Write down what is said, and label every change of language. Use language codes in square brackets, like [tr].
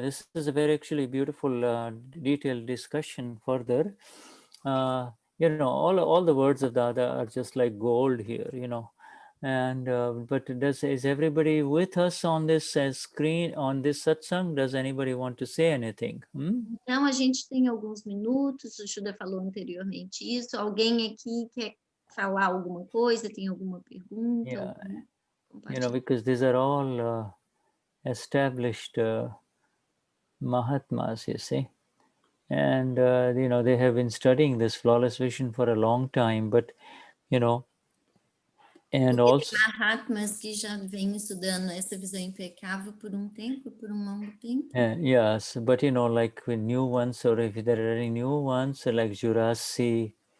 [en] This is a very actually beautiful, detailed discussion further. You know, all the words of Dada are just like gold here, you know. And but is everybody with us on this screen, on this satsang? Does anybody want to say anything? [pt] Então, a gente tem alguns minutos, o Shuddha falou anteriormente isso. Alguém aqui quer falar alguma coisa? Tem alguma pergunta? [en] Yeah, you know, because these are all established Mahatmas, you see. And, you know, they have been studying this flawless vision for a long time, but, you know, and also... [pt] Mahatmas que já vem estudando essa visão impecável por tempo, por longo tempo. [en] Yes, but, you know, like with new ones, or if there are any new ones, like Jurasi,